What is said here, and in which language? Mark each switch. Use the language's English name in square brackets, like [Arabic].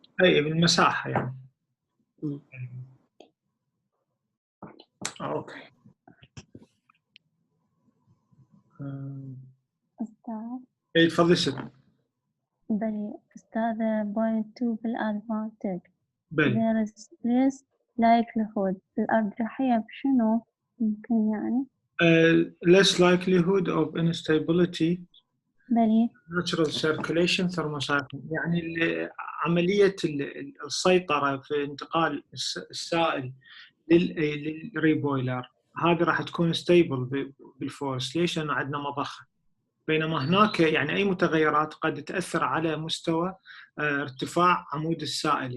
[Arabic] اي بالمساحه يعني. اوكي. أستاذ. اي تفضلي ست. بلي أستاذ point 2 بالأدفانتج. بلي. [English] there is less likelihood. [Arabic] الأرجحية بشنو ممكن يعني؟ [English] less likelihood of instability. [Arabic] بلي. natural circulation thermocycling، يعني عملية السيطرة في انتقال السائل للريبويلر هذه راح تكون ستيبل بالفورس. ليش؟ لأن عندنا مضخة، بينما هناك يعني أي متغيرات قد تأثر على مستوى ارتفاع عمود السائل.